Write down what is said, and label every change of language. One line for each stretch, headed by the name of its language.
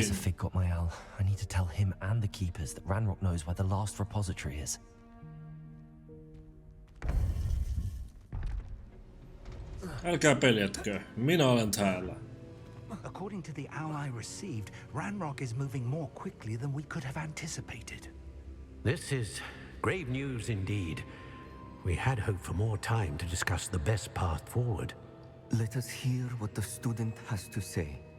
English: Professor Fig got my owl. I need to tell him and the keepers that Ranrock knows where the last repository is.
Finnish: Älkää peljätkö, minä olen täällä.
English: According to the owl I received, Ranrock is moving more quickly than we could have anticipated. This is grave news indeed. We had hoped for more time to discuss the best path forward. Let us hear what the student has to say.